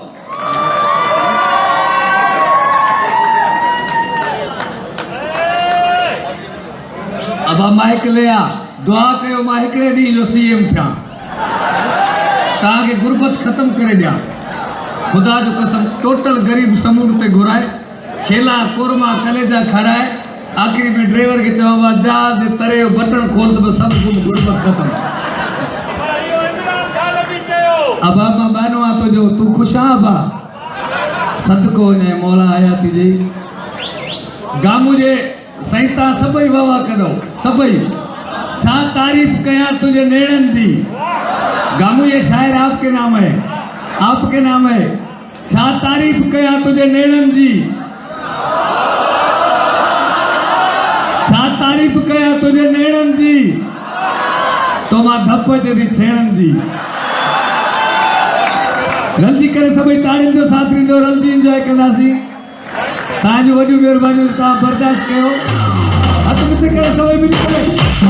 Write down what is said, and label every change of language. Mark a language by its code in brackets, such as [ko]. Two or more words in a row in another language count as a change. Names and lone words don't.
[sd] अबा माइक लिया दुआ कयो मां हिकिड़े ॾींहं जो सीएम थियां, तव्हांखे गुरबत ख़त्म करे ॾियां। खुदा जो कसम टोटल गरीब समूह ते घुराए, छेला कोरमा कलेजा खाराए, आख़िरी में ड्राइवर खे चवां जहाज़ जे तरे जो बटण खोल त सभु कुझु गुरबत ख़त्म। अबा मां बानो आ तुझो, तू खुश आ अबा? सदको वञे मौला हयाती जी। गामू जे सईता सभई वाह करो, सभई छा तारीफ कया तुझे नेड़न जी। [hi] गामू ये शायर आपके नाम है, आपके नाम है। [sd] छा तारीफ कया तुझे नेड़न जी, छा तारीफ कया तुझे नेड़न जी। तो मां धप अचे थी छेड़न जी। रलजी करे सभई ताड़ियुनि जो साथ ॾींदो, रलजी इंजॉय कंदासीं। तव्हांजूं वॾियूं महिरबानियूं तव्हां बर्दाश्त कयो। हथ मिथ करे सभई मिली करे